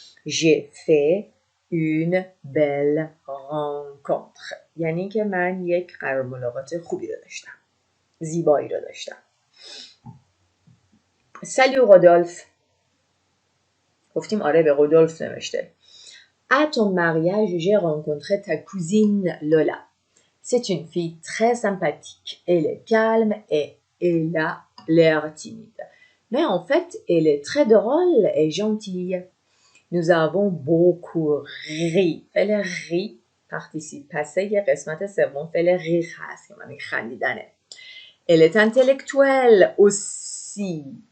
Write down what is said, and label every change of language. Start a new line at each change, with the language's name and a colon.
French: J'ai fait une belle rencontre
Persian: یعنی که من یک قرار ملاقات خوبی رو داشتم، زیبایی رو داشتم.
French: Salut Rodolphe.
Persian: گفتیم آره، به رودولف نوشته.
French: À ton mariage, j'ai rencontré ta cousine Lola. C'est une fille très sympathique. Elle est calme et elle a l'air timide. Mais en fait, elle est très drôle et gentille. Nous avons beaucoup ri.
Persian: فعل ri participe passé یه قسمت سوم فعل ri هست که معنی خندیدنه.
French: Elle est intellectuelle aussi.